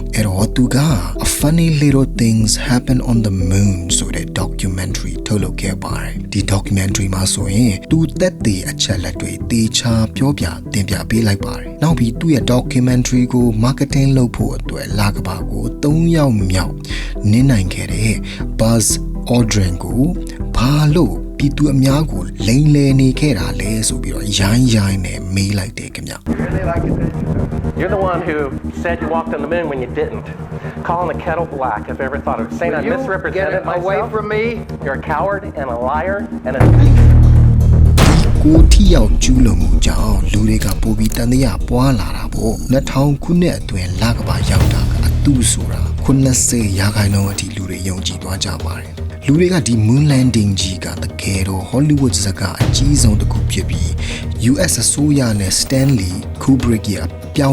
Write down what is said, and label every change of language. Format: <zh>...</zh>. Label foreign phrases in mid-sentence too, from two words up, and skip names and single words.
<my>အဲ့တော့သူက A Funny Little Things Happen on the Moon ဆိုတဲ့ documentary ထုတ်လုပ်ခဲ့ပါတယ်ဒီ documentary မှာဆိုရင်သူသက်သေအချက်လက်တွေတေချာပြောပြတင်ပြပေးလိုက်ပါတယ်နောက်ပြီးသူ့ရဲ့ documentary ကို marketing လုပ်ဖို့အတွက်လကဘာကို3ယောက်မြောက်နင်းနိုင်ခဲ့တဲ့ Buzz Aldrin ကိုဘာလို့ပြည်သူအများကိုလိမ်လည်နေခဲ့တာလဲဆိုပြီးတော့ရိုင်းနဲ့မေးလိုက်တယ်ခင်ဗျ</my> <en>You're the one who said you walked on the moon when you didn't. Calling the kettle black if ever thought of it. Saying I misrepresented myself. Away from me. You're a coward and a liar and a thief.</en> <my>ကိုထီရောက်ကျူးလွန်မှုကြောင့်လူတွေကပိုပြီးတန်တရားပွားလာတာပေါ့2000ခုနှစ်အတွင်းလကဘာရောက်တာကအတူဆိုတာ80ရာခိုင်နှုန်းအထိလူတွေယုံကြည်သွားကြ ပါတယ်လူတွေကဒီ Moon Landing ကြီးကတကယ်တော့ Hollywood ဇာတ်ကားအကြီးဆုံးတစ်ခုဖြစ်ပြီး US အစိုးရနဲ့ Stanley Kubrick ရဲ့ပြော</my>